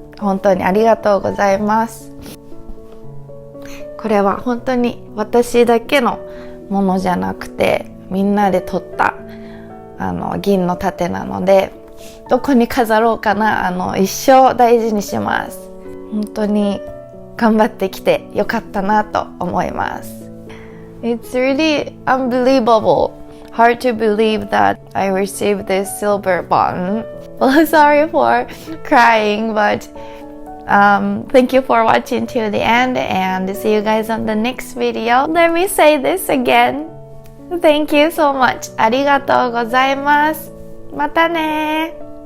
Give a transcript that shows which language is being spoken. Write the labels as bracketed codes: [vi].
[ja] 本当にありがとうございます。これは本当に私だけのものじゃなくて、みんなで取った銀の盾なので、どこに飾ろうかな、一生大事にします。本当に頑張ってきてよかったなと思います。 [en] It's really unbelievable. Hard to believe that I received this silver button. Well, sorry for crying, but thank you for watching till the end, and see you guys on the next video. Let me say this again. Thank you so much. [ja] ありがとうございます。またね。